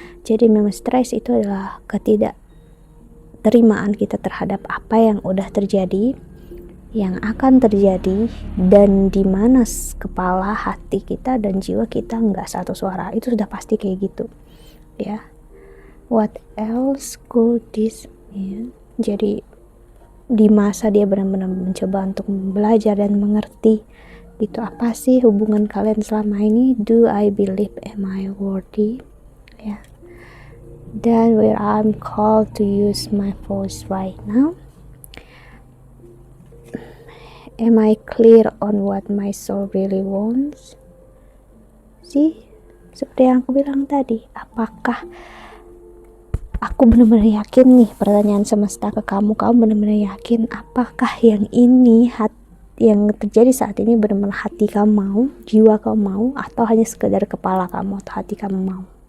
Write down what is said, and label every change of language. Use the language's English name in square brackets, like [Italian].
[Indonesian] Jadi memang stres itu adalah ketidakterimaan kita terhadap apa yang udah terjadi, yang akan terjadi, dan di mana kepala, hati kita dan jiwa kita nggak satu suara. Itu sudah pasti kayak gitu ya. [English] What else could this mean? [Indonesian] Jadi di masa dia benar-benar mencoba untuk belajar dan mengerti gitu, apa sih hubungan kalian selama ini, [English] do I believe, am I worthy [Indonesian] ya. Dan [English] where I'm called to use my voice right now, am I clear on what my soul really wants? [Indonesian] Sih, seperti yang aku bilang tadi, apakah aku benar-benar yakin nih, pertanyaan semesta ke kamu benar-benar yakin apakah yang ini, yang terjadi saat ini benar-benar hati kamu mau, jiwa kamu mau, atau hanya sekedar kepala kamu atau hati kamu mau?